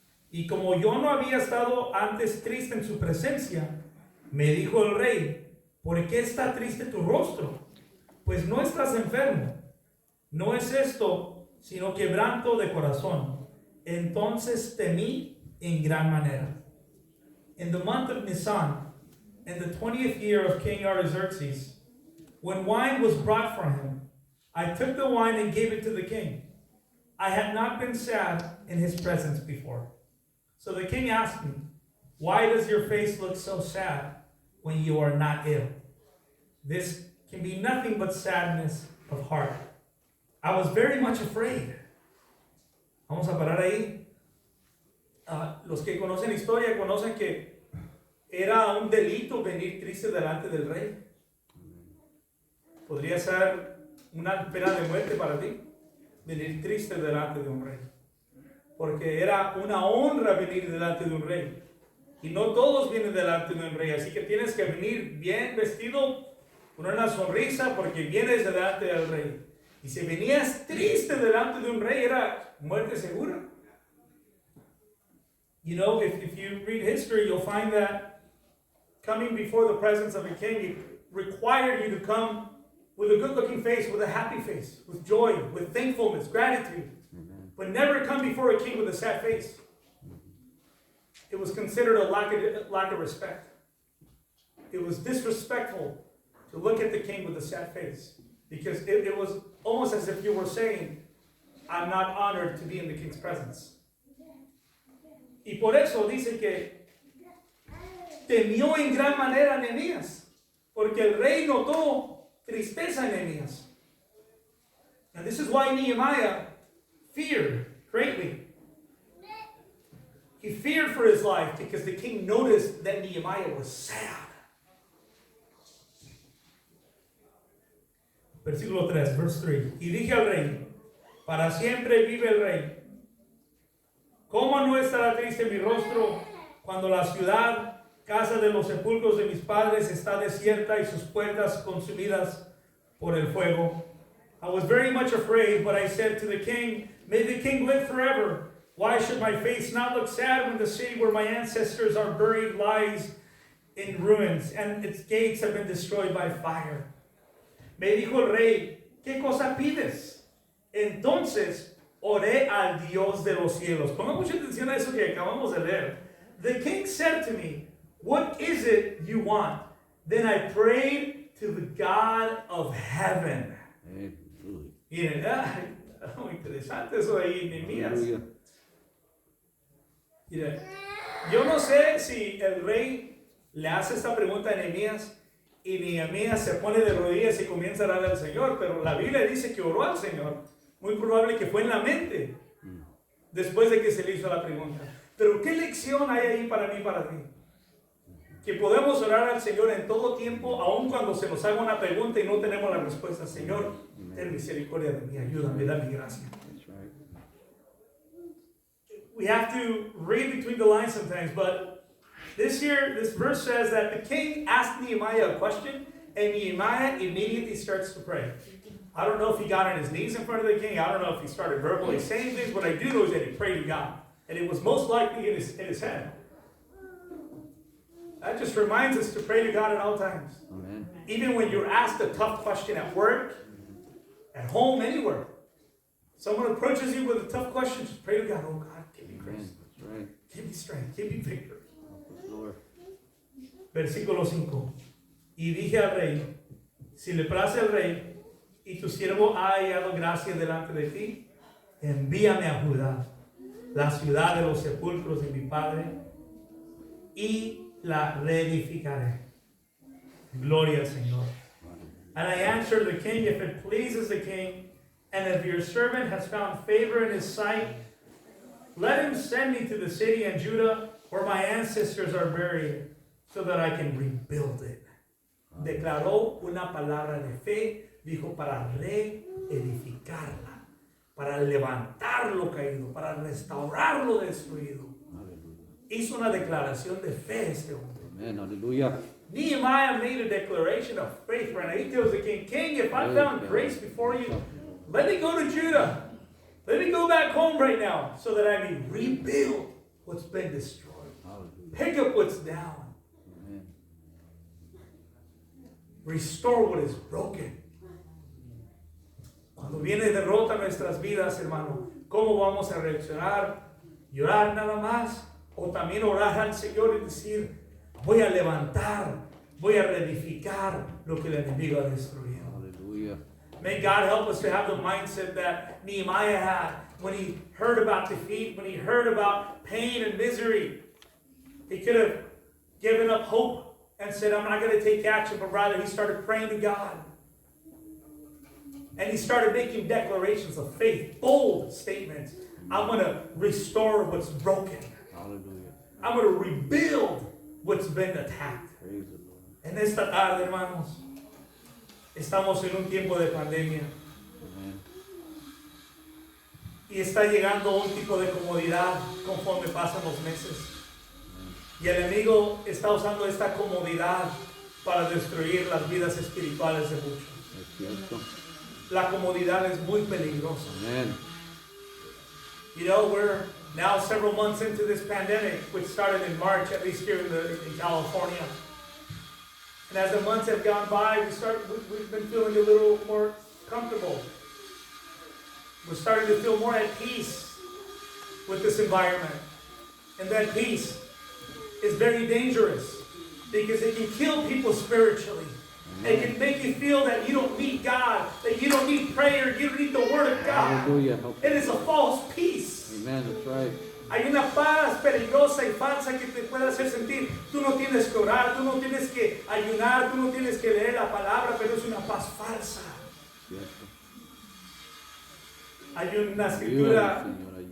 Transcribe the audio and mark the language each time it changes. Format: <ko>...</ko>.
<es>Y como yo no había estado antes triste en su presencia, me dijo el rey: ¿por qué está triste tu rostro? Pues no estás enfermo. No es esto, sino quebranto de corazón. Entonces temí en gran manera.</es> <en>In the month of Nisan, in the 20th year of King Artaxerxes, when wine was brought for him, I took the wine and gave it to the king. I had not been sad in his presence before. So the king asked me, why does your face look so sad when you are not ill? This can be nothing but sadness of heart. I was very much afraid.</en> <es>Vamos a parar ahí. Los que conocen historia conocen que era un delito venir triste delante del rey. Podría ser una pena de muerte para ti, venir triste delante de un rey. Porque era una honra venir delante de un rey. Y no todos vienen delante de un rey, así que tienes que venir bien vestido, con una sonrisa, porque vienes delante del rey. Y si venías triste delante de un rey, era muerte segura.</es> <en>You know, if you read history, you'll find that coming before the presence of a king, it required you to come with a good-looking face, with a happy face, with joy, with thankfulness, gratitude. But never come before a king with a sad face. It was considered a lack of respect. It was disrespectful to look at the king with a sad face. Because it was almost as if you were saying, I'm not honored to be in the king's presence.</en> <es>Y por eso dice que temió en gran manera Nehemías, porque el rey notó tristeza en Nehemías.</es> <en>And this is why Nehemiah feared greatly. He feared for his life because the king noticed that Nehemiah was sad.</en> <es>Versículo 3,</es> <en>verse 3.</en> <es>Y dije al rey, para siempre vive el rey. ¿Cómo no estará triste mi rostro cuando la ciudad, casa de los sepulcros de mis padres, está desierta y sus puertas consumidas por el fuego?</es> <en>I was very much afraid, but I said to the king, may the king live forever. Why should my face not look sad when the city where my ancestors are buried lies in ruins and its gates have been destroyed by fire?</en> <es>Me dijo el rey, ¿qué cosa pides? Entonces oré al Dios de los cielos. Ponga mucha atención a eso que acabamos de leer.</es> <en>The king said to me, what is it you want? Then I prayed to the God of heaven.</en> <es>Miren, muy interesante eso de ahí, Nehemías. Mira, yo no sé si el rey le hace esta pregunta a Nehemías y Nehemías se pone de rodillas y comienza a darle al Señor, pero la Biblia dice que oró al Señor. Muy probable que fue en la mente después de que se le hizo la pregunta. Pero ¿qué lección hay ahí para mí y para ti? Que podemos orar al Señor en todo tiempo, aun cuando se nos haga una pregunta y no tenemos la respuesta. Señor, ten misericordia de mí, ayúdame, dame gracia.</es> <en>We have to read between the lines sometimes, but this verse says that the king asked Nehemiah a question, and Nehemiah immediately starts to pray. I don't know if he got on his knees in front of the king. I don't know if he started verbally saying things. What I do know is that he prayed to God, and it was most likely in his head. That just reminds us to pray to God at all times. Amen. Even when you're asked a tough question at work, at home, anywhere. Someone approaches you with a tough question, just pray to God. Oh God, give me grace. Right. Give me strength. Give me victory. Lord.</en> <es>Versículo 5. Y dije al rey, si le place al rey, y tu siervo ha hallado gracia delante de ti, envíame a Judá, la ciudad de los sepulcros de mi padre, y la reedificaré. Gloria al Señor.</es> <en>And I answered the king, if it pleases the king, and if your servant has found favor in his sight, let him send me to the city in Judah where my ancestors are buried, so that I can rebuild it.</en> <es>Declaró una palabra de fe, dijo para reedificarla, para levantar lo caído, para restaurar lo destruido. Hizo una declaración de fe este hombre. Amen. Hallelujah.</es> <en>Nehemiah made a declaration of faith right now. He tells the king, King, if I found grace before you, let me go to Judah. Let me go back home right now so that I may rebuild what's been destroyed. Pick up what's down. Amen. Restore what is broken.</en> <es>Cuando viene derrota en nuestras vidas, hermano, ¿cómo vamos a reaccionar? ¿Llorar nada más? O también orar al Señor y decir, voy a levantar, voy a reedificar lo que el enemigo ha destruido. Hallelujah.</es> <en>May God help us to have the mindset that Nehemiah had when he heard about defeat, when he heard about pain and misery. He could have given up hope and said, I'm not going to take action, but rather he started praying to God. And he started making declarations of faith, bold statements. I'm going to restore what's broken. Hallelujah. I'm going to rebuild what's been attacked. Praise the Lord.</en> <es>En esta tarde, hermanos, estamos en un tiempo de pandemia. Amen. Y está llegando un tipo de comodidad conforme pasan los meses. Y el enemigo está usando esta comodidad para destruir las vidas espirituales de muchos. Es cierto. La comodidad es muy peligrosa. Amen.</es> <en>You know, we're now several months into this pandemic, which started in March, at least here in California. And as the months have gone by, we've been feeling a little more comfortable. We're starting to feel more at peace with this environment. And that peace is very dangerous because it can kill people spiritually. It can make you feel that you don't need God, that you don't need prayer, you don't need the Word of God. Hallelujah. It is a false peace. Amen. That's right.</en> <es>Hay una paz peligrosa y falsa que te puede hacer sentir. Tú no tienes que orar, tú no tienes que ayunar, tú no tienes que leer la palabra, pero es una paz falsa. Cierto. Hay una escritura, Ayúdanos, Señor, ayúdanos.</es>